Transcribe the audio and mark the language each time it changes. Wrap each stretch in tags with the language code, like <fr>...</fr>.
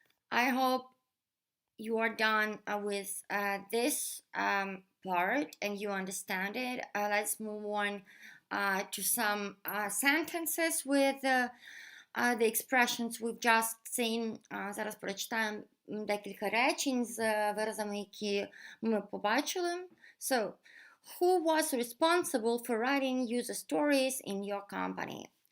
<en>I hope you are done with this part and you understand it. Let's move on to some sentences with the expressions we've just seen.</en> <uk>Зараз прочитаємо декілька речень з виразами, які ми побачили.</uk> <en>So, who was responsible for writing user stories in your company?</en>